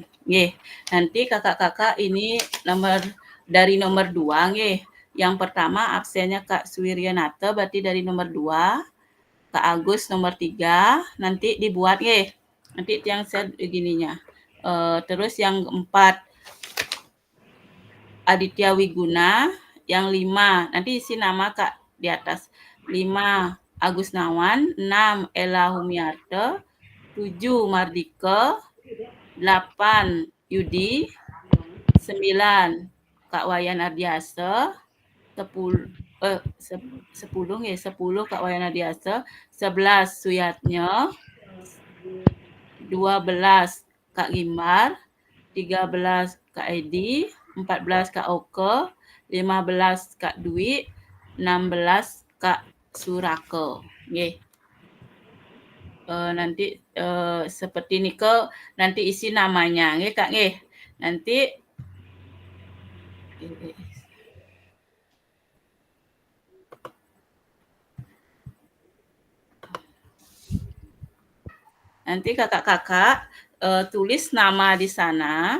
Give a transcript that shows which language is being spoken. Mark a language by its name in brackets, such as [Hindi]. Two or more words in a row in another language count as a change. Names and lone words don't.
[Indonesian] Nanti kakak-kakak ini dari nomor 2, Yang pertama absennya Kak Suwiryanata, berarti dari nomor 2. Kak Agus nomor 3, nanti dibuat, Nanti yang saya begininya. Terus yang 4, Aditya Wiguna, yang 5, nanti isi nama Kak di atas. 5, Agus Nawan, 6, Ella Humiarte, 7, Mardika, 8, Yudi, 9, Kak Wayan Ardiasa, 10 Kak Wayan Ardiasa, 11 Suyatnya, 12 Kak Gimbar, 13 Kak Edi, 14 Kak Oke, 15 Kak Dwi, 16 Kak Surake. Nanti seperti ini nanti isi namanya, Kak. Nanti kakak-kakak tulis nama di sana.